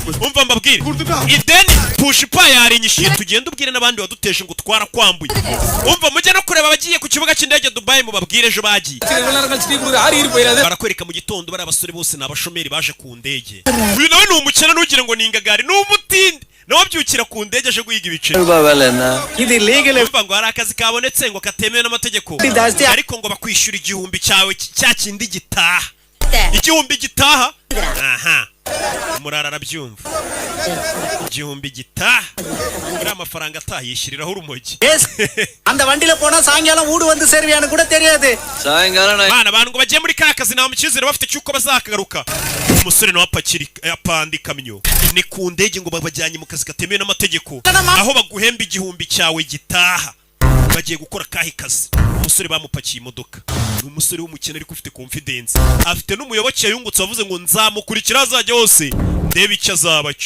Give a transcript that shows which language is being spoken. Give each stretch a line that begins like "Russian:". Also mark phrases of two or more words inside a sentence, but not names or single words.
Kinyarwanda: Umva mbabwire ideni Pushpa yarinyishyuye tugenda ubwire n'abandi waduteje ngo twarakwambuye. Umva mujye no kureba abagiye ku kibuga cy'indege Dubai mu babwire ejo bagiye barakwereka mu gitondo bari abasore bose n'abashomeri baje ku ndege. Uyu nawe ni umukene ntugire ngo ni ingagari ni umutindi nawe byukira ku ndege aje guhiga ibiceri.
Tamil: இது லீகல்
Kinyarwanda: Umva ngo hari akazi kabonetse ngo katemewe n'amategeko ariko ngo bakwishyura igihumbi cyawe cya kindi gitaha. Igihumbi gitaha aha murara arabyumva. Igihumbi gitaha muri amafaranga atayishyiriraho urumogi.
Tamil: அந்த வண்டியில போனா சாயங்காலம் ஊடு வந்து சேருவியான்னு கூட தெரியாது. சாயங்காலம்
Kinyarwanda: Bana abantu ngo bagiye muri ka kazi nta mukizere bafite cyuko bazakagaruka. Umusore nawe apandi kamyo ni ku ndege ngo babajyanye mu kazi katemewe n'amategeko aho baguhemba igihumbi cyawe gitaha. Bagiye gukora kahe kazi. Umusore bamupakiye imodoka. Ni umusore w'umukene ariko ufite confidence. Afite n'umuyoboke yungutse wavuze ngo nzamukurikira azajya hose ndebe icyo azaba cyo.